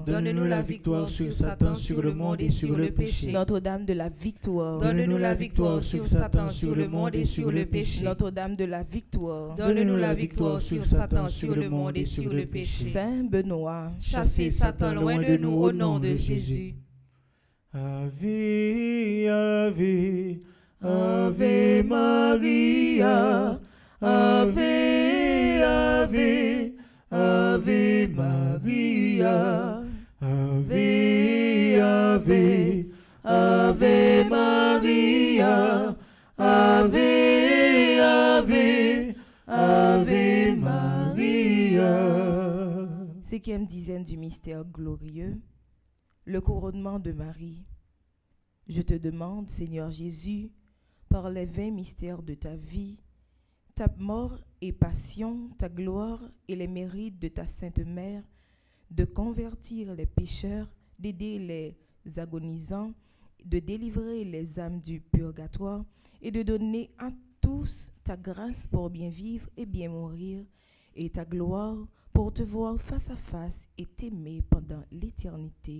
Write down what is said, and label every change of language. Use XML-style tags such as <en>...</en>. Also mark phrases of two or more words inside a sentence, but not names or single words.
<fr>Donne-nous la victoire sur Satan, sur le monde et sur le péché. Notre-Dame de la victoire, Donne-nous la victoire sur Satan, sur le monde et sur le péché. Notre-Dame de la victoire, Donne-nous la victoire sur Satan, sur le monde et sur le péché. Saint Benoît, Chassez Satan loin de nous au nom de Jésus.</fr> <la>Ave, Ave, Ave Maria, Ave, Ave, Ave Maria, Ave, Ave, Ave Maria, Ave, Ave, Ave Maria.</la> <fr>Cinquième dizaine du mystère glorieux, le couronnement de Marie. Je te demande, Seigneur Jésus, par les 20 mystères de ta vie, ta mort et passion, ta gloire et les mérites de ta Sainte Mère, de convertir les pécheurs, d'aider les agonisants, de délivrer les âmes du purgatoire et de donner à tous ta grâce pour bien vivre et bien mourir, et ta gloire pour te voir face à face et t'aimer pendant l'éternité.</fr>